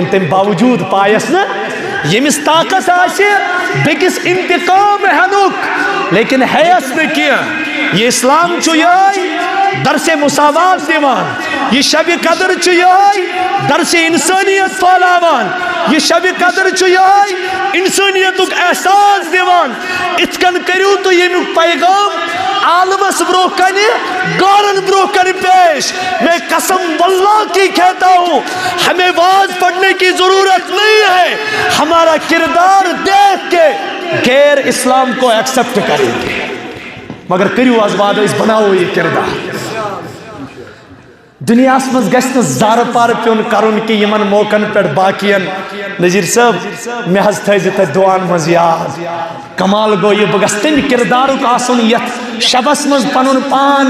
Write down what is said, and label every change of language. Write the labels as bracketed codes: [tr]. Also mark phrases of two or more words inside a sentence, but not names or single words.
[ks] تمہِ باوجوٗد پایس نہٕ ییٚمِس طاقت آسہِ بیٚکِس انتقام ہٮ۪نُک لیکن ہیٚیس نہٕ کینٛہہ یہِ اسلام چھُ یِہوٚے درسِ مساوات دِوان یہِ شبِ قدر چھُ یِہوٚے درسِ انسٲنیت پھٲلاوان یہِ شبِ قدر چھُ یِہوٚے انسٲنیتُک احساس دِوان اِتھ کٔنۍ کٔرِو تُہۍ ییٚمیُک پیغام عالمس برونٛہہ کنہِ گارن برونٛہہ کنہِ پیش [ur] میں قسم واللہ کی کہتا ہوں ہمیں واز پڑھنے کی ضرورت نہیں ہے ہمارا کردار دیکھ کے غیر اسلام کو ایکسپٹ کریں گے [ks] مگر کریو آز وعدٕ أسۍ بناوو یہ کردار دنیاس مز گژھِ نہٕ زارٕ پار پیوٚن کرُن کہِ یِمن موقعن پٮ۪ٹھ باقین نذیر صٲب مےٚ حظ تھٲیزِ تُہۍ دُعاہن منٛز یاد کمال گوٚو یہِ بہٕ گژھٕ تمہِ کردارُک آسُن یتھ شبس منٛز پنُن پان